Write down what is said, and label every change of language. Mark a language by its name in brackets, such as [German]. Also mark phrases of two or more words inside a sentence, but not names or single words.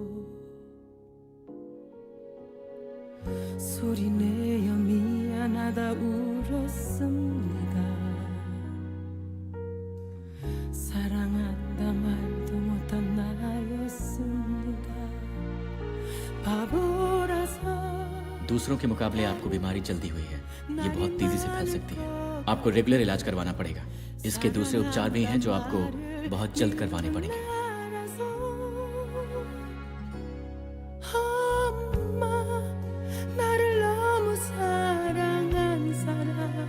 [Korean] 소리내어 미안하다 울었습니다 사랑한다 말도 못한 나였습니다 바보라서 [Hindi] दूसरों के मुकाबले आपको बीमारी जल्दी हुई है। ये बहुत तेजी से फैल सकती है। आपको रेगुलर इलाज करवाना पड़ेगा। इसके दूसरे उपचार भी हैं जो आपको बहुत जल्द करवाने पड़ेंगे। [Korean] 엄마 나를 너무 사랑한 사람